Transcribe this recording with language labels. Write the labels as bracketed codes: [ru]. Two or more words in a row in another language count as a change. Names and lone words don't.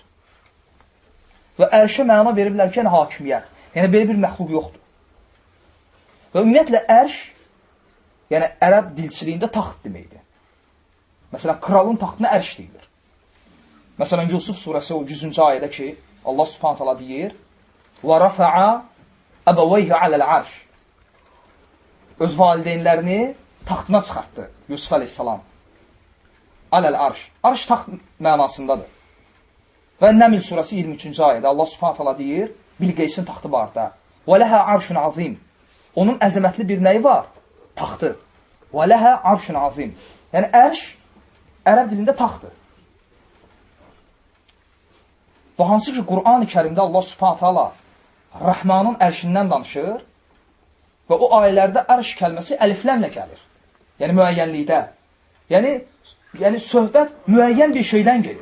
[az] Və ərşə məna veriblər ki, yəni hakimiyyət. Yəni, belə bir məxluq yoxdur. Və ümumiyyətlə, ərş, yəni ərəb dilçiliyində taxt deməkdir. Məsələn, kralın taxtına ərş deyilir. Məsələn, Yusuf surəsi o 100-cü ayədə ki, Allah [ar] سبحانه تعالى [az] deyir: [ar] وَرَفَعَ أَبَوَيْهِ عَلَى الْعَرْشِ. [az] Öz valideynlərini taxtına çıxartdı Yusuf aleyhissalam. [ar] على العرش. [az] Arş taxt mənasındadır. Və Nəml surəsi 23-cü ayədə Allah [ar] سبحانه تعالى [az] deyir, Bilqeysin taxtı var da. [ar] وَلَهَا عَرْشٌ عَظِيمٌ. [az] Onun əzəmətli bir nəyi var? Taxtı. [ar] وَلَهَا عَرْشٌ عَظِيمٌ. [az] Yəni, ərş, ərəb dilində taxtdır. Və hansı ki, Qur'an-ı Kərimdə Allah [ar] سبحانه تعالى [az] Rəhmanın ərşindən danışır və o ayələrdə ərş kəlməsi əlifləmlə gəlir. Yəni, müəyyənlikdə. Yəni, söhbət müəyyən bir şeydən gelir.